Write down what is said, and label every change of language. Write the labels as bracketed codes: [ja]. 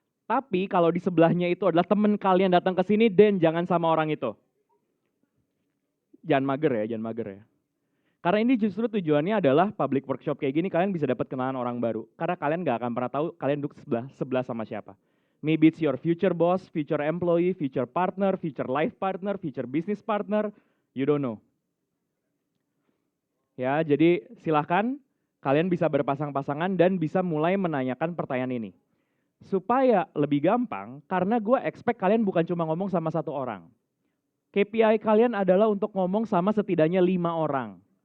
[id] Tapi kalau di sebelahnya itu adalah teman kalian datang ke sini, dan jangan sama orang itu. Jangan mager ya. Karena ini justru tujuannya adalah public workshop kayak gini, kalian bisa dapat kenalan orang baru. Karena kalian nggak akan pernah tahu kalian duduk sebelah sama siapa. [en] Maybe it's your future boss, future employee, future partner, future life partner, future business partner, you don't know. [id] Ya, jadi silahkan kalian bisa berpasang-pasangan dan bisa mulai menanyakan pertanyaan ini. Supaya lebih gampang, karena gue expect kalian bukan cuma ngomong sama satu orang. KPI kalian adalah untuk ngomong sama setidaknya 5 orang.